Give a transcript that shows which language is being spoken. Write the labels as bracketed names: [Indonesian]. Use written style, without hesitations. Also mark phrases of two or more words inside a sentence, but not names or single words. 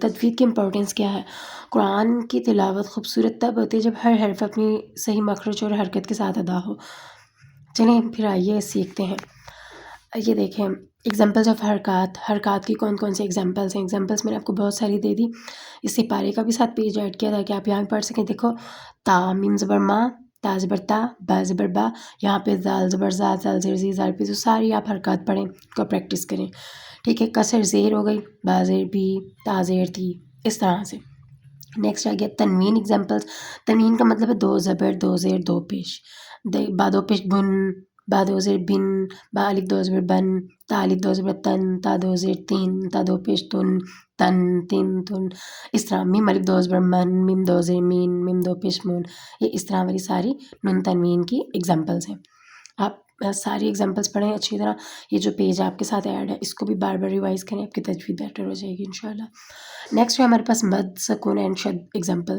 [Urdu] تجوید کی امپورٹینس کیا ہے؟ قرآن کی تلاوت خوبصورت تب ہوتی ہے جب ہر حرف اپنی صحیح مخرج اور حرکت کے ساتھ ادا ہو۔ چلیں پھر آئیے سیکھتے ہیں۔ یہ دیکھیں، [English] examples of [Urdu] حرکات۔ حرکات کی کون کون سی ایگزامپلس ہیں؟ ایگزامپلس میں نے آپ کو بہت ساری دے دی، اس سپارے کا بھی ساتھ [English] page add [Urdu] کیا تاکہ آپ یہاں پڑھ سکیں۔ دیکھو، تا میم زبر ما، تا زبر تا، با زبر با، یہاں پہ زال زبر زا، زال زیر زی، زال پہ زو، ساری آپ حرکات پڑھیں کو پریکٹس کریں، ٹھیک ہے۔ کسر زیر ہو گئی، با زیر بھی، تا زیر تھی، اس طرح سے۔ نیکسٹ آ گیا تنوین ایگزامپلس۔ تنوین کا مطلب ہے دو زبر، دو زیر، دو پیش۔ با دو پیش بن، با دو زیر بن، با الف دو زبر بن، تا الف دو زبر تن، تا دو زیر تین، تا دو پیش تن، تن تن تن، اس طرح۔ میم الف دو زبر من، میم دو زیر مین، میم دو پیش مون، یہ اس طرح والی ساری نون تنوین کی ایگزامپلس ہیں۔ آپ ساری ایگزامپلس پڑھیں اچھی طرح۔ یہ جو پیج آپ کے ساتھ ایڈ ہے اس کو بھی بار بار ریوائز کریں، آپ کی تجوید بیٹر ہو جائے گی انشاءاللہ۔ نیکسٹ ہے ہمارے پاس مد، سکون اینڈ شد ایگزامپلس۔